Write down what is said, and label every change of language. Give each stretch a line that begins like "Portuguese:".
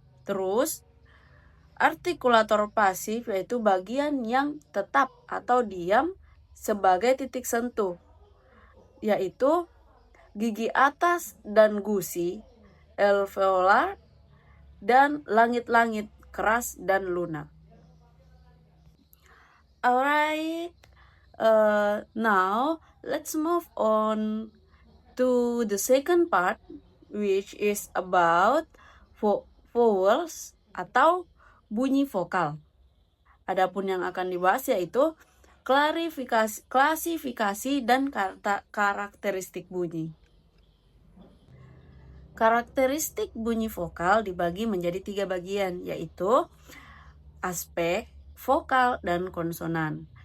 Indonesian: Terus artikulator pasif yaitu bagian yang tetap atau diam sebagai titik sentuh, yaitu gigi atas dan gusi, alveolar, dan langit-langit keras dan lunak.
English: Alright, now let's move on to the second part, which is about vowels
Indonesian: atau bunyi vokal. Adapun yang akan dibahas yaitu klasifikasi dan karakteristik bunyi. Karakteristik bunyi vokal dibagi menjadi 3 bagian, yaitu aspek, vokal, dan konsonan.